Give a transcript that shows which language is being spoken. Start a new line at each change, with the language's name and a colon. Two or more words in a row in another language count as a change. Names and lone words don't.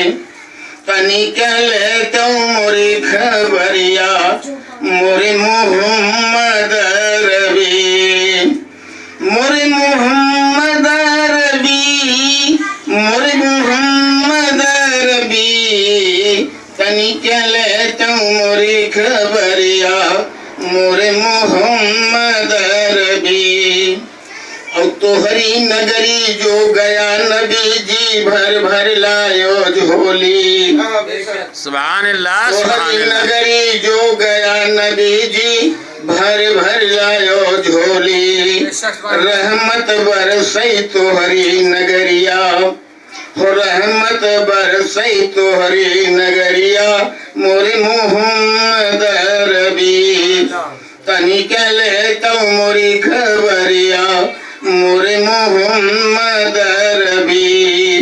Bhojpuri: तनिक ले तो मोरी खबरिया, मोरे मोहम्मद रबी, मोरे मोहम्मद रबी, मोरे मोहम्मद रबी तनिक ले तो मोरी खबरिया, मोरे मोहम्मद रबी। और तोहरी नगरी जो गया नबी जी भर भर लायो झोली,
Arabic: سبحان الله سبحان
Bhojpuri: तोहरी
Arabic: अल्लाह।
Bhojpuri: नगरी जो गया नबी जी भर भर लायो झोली, रहमत बरसई तोहरी नगरिया, हो रहमत बरसई तोहरी नगरिया, मोरे मोहम्मद रबी तनिक ले तो मोरी खबरिया, मोरे मोहम्मद रबी।